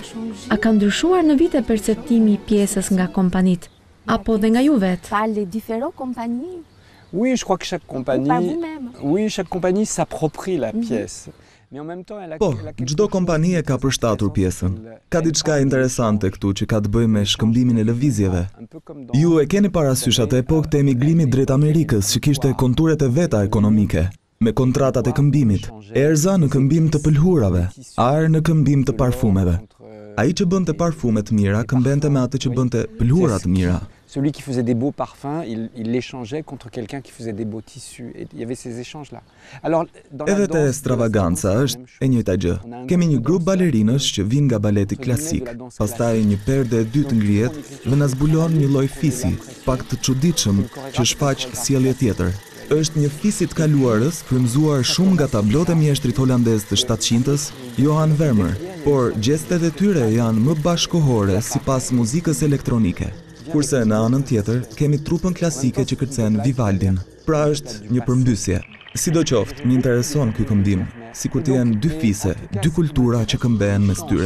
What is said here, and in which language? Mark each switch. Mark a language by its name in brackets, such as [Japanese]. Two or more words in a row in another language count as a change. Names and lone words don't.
[Albanian] A ka ndryshuar në vite perceptimi i pjesës nga kompanitë, apo dhe nga ju vetë? [French] Oui, je crois que chaque compagnie s'approprie la pièce. [Albanian] Po, çdo kompani e ka përshtatur pjesën. Ka diçka interesante këtu që ka të bëjë me shkëmbimin e lëvizjeve. Ju e keni parasysh atë epokë të emigrimit drejt Amerikës që kishte konturet e veta ekonomike, me kontratat e këmbimit, erza në këmbim të pëlhurave, arë në këmbim të parfumeve. Ai që bënte parfume të mira këmbente me atë që bënte pëlhura të mira. [French] Celui qui faisait des beaux parfums, il l'échangeait contre quelqu'un qui faisait des beaux tissus. Et il y avait ces échanges-là. Alors, [Albanian] edhe te Stravaganza është e njëjta gjë. Kemi një grup balerinësh që vinë nga baleti klasik, pastaj një perde e dytë ngrihet dhe na zbulon një lloj fisi, pak të çuditshëm që shfaq sjellje tjetër. Është një fis i të kaluarës, frymzuar shumë nga tablot e mjeshtrit holandez të 700-s, Johan Vermeer, por gjestet e tyre janë më bashkohore sipas muzikës elektronike. Kurse në anën tjetër, kemi trupën klasike që kërcen Vivaldin. Pra është një përmbysje. Sidoqoftë, më intereson ky këmbim, sikur të jenë dy fise, dy kultura që këmbehen mes tyre.